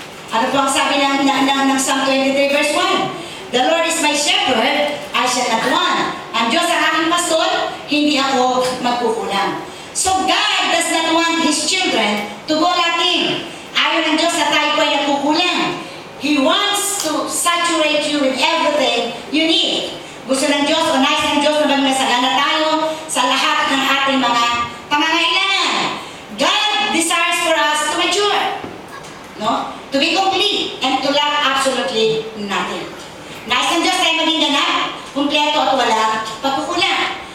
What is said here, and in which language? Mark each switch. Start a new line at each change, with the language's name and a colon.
Filipino: Ano po ang sabi ng Psalm 23 verse 1?
English: The Lord is my shepherd, I shall not want.
Filipino: Ang Diyos ang aking pastor, hindi ako magkukulang.
English: So God does not want His children to go lacking.
Filipino: Ayaw ng Diyos na tayo po ay nagkukulang.
English: He wants to saturate you with everything you need.
Filipino: Gusto ng Diyos o nais ng Diyos na magmasagana tayo sa lahat ng ating mga pangangailangan.
English: God desires for us to mature, no? To be complete and to lack absolutely nothing.
Filipino: Nais ng Diyos tayo maging ganap, kumpleto at walang pagkukulang.